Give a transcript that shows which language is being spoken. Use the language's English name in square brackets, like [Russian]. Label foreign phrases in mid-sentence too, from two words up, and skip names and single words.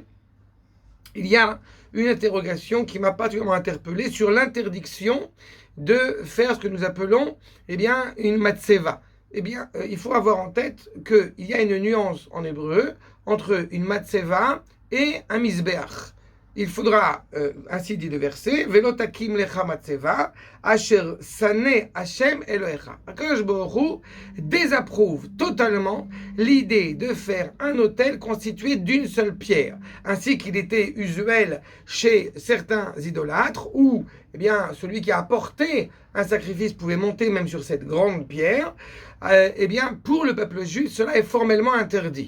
[French] Il y a une interrogation qui m'a particulièrement interpellé sur l'interdiction de faire ce que nous appelons une matseva. Il faut avoir en tête qu'il y a une nuance en hébreu entre une matseva et un misbeach. Il faudra, ainsi dit le verset, [Hebrew] ולא תקים לך מצבה, אשר שנא השם אלהיך. הקדוש ברוך הוא [French] désapprouve totalement l'idée de faire un autel constitué d'une seule pierre, ainsi qu'il était usuel chez certains idolâtres, où celui qui a apporté un sacrifice pouvait monter même sur cette grande pierre. Pour le peuple juif, cela est formellement interdit.